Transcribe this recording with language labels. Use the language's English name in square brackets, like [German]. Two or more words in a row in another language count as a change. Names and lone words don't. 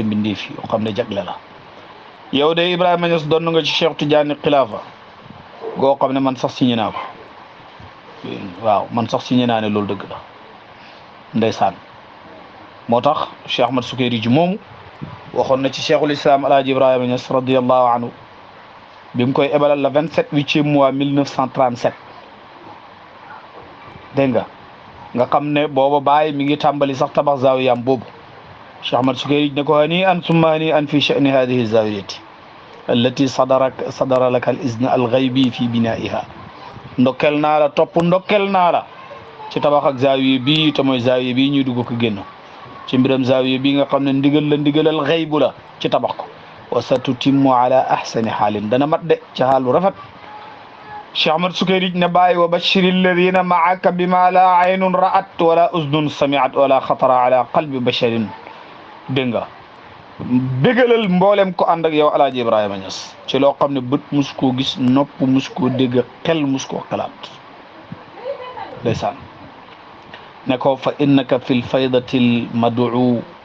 [Wolof] mbindeef yi yoo xam ne jagle la yow de Ibrahima Niass doon nga ci cheikh tijani xilaafa goo xam ne man sax signé naa ko waaw man sax signé naa ne loolu dëgg la ndeysaan moo tax Cheikh Ahmad Sukayri ji moomu waxoon na ci cheikhul islam alaaji Ibrahima Niass [Arabic] رضي الله عنه [Wolof] bi mu koy ebalal la 27e mois 1937 dégg nga xam ne booba baay mi ngi tàmbali sax tabax zawiyam boobu Cheikh Ahmad Sukayri ne ko [Arabic] هنيئا ثم هنيئا في شأن هذه الزاوية التي صدر لك الإذن الغيبي في بنائها [Wolof] ndokkel naa la topp ndokkel naa la ci tabax ak zaawiye bi te mooy zaawiye bi ñuy dugg ko génn ci mbiram zaawiye bi nga xam ne ndigalal xaybu la ci tabax ko [Arabic] وستتم على أحسن حال [Wolof] dana mat de ci xaal bu rafet Cheikh Ahmad Sukayri ne bàyyi [Arabic] وبشر الذين معك بما لا عين رأت ولا أذن سمعت ولا خطر على قلب بشر [Wolof] dégg nga bégalal mboolem ko ànd ak yow alaaji Ibrahima Niass ci loo xam ne bët mus koo gis nopp mus koo dégg xel mus koo xalaat ndeysaan ne ko [Arabic] فإنك في الفيضة المدعو